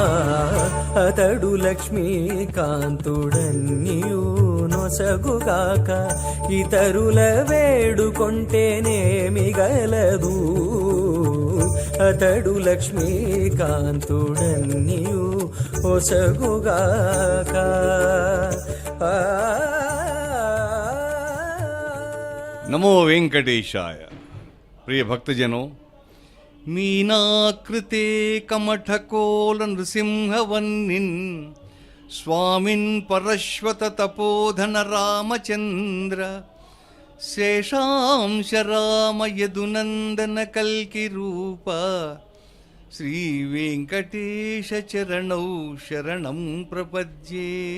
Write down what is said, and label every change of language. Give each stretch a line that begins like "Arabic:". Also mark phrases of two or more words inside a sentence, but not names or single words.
Telugu: అతడు లక్ష్మీకాంతుడన్నియు నొసగుగాక, ఇతరుల వేడుకొంటేనేమి గలదు. అతడు లక్ష్మీకాంతుడన్నియు ఒసగుగాక.
Sanskrit: नमो वेंकटेशाय।
Hindi: प्रिय भक्तजनों,
Sanskrit: मीनाकृते कमठकोल नृसिंहवन्निन् स्वामिन् परश्वत तपोधन रामचंद्र शेषांश राम यदुनंदन कल्कि रूप श्री वेंकटेश चरणौ शरणं प्रपद्ये।